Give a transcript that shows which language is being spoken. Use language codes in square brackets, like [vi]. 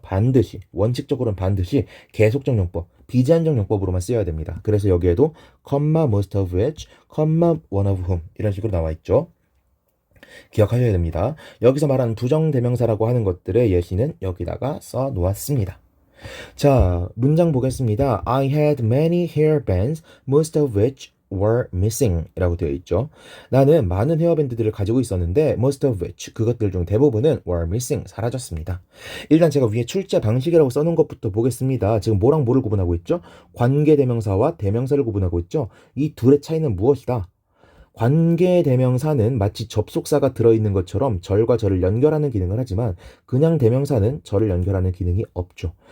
[ko] 반드시, 원칙적으로는 반드시 계속적 용법, 비제한적 용법으로만 쓰여야 됩니다. 그래서 여기에도 most of which, one of whom 이런 식으로 나와 있죠. 기억하셔야 됩니다. 여기서 말하는 부정대명사라고 하는 것들의 예시는 여기다가 써 놓았습니다. 자, 문장 보겠습니다. [en] I had many hairbands, most of which were missing [ko] 이라고 되어 있죠. 나는 많은 헤어밴드들을 가지고 있었는데 most of which, 그것들 중 대부분은 were missing, 사라졌습니다. 일단 제가 위에 출제 방식이라고 써놓은 것부터 보겠습니다. 지금 뭐랑 뭐를 구분하고 있죠? 관계대명사와 대명사를 구분하고 있죠. 이 둘의 차이는 무엇이다? 관계대명사는 마치 접속사가 들어있는 것처럼 절과 절을 연결하는 기능을 하지만 그냥 대명사는 절을 연결하는 기능이 없죠.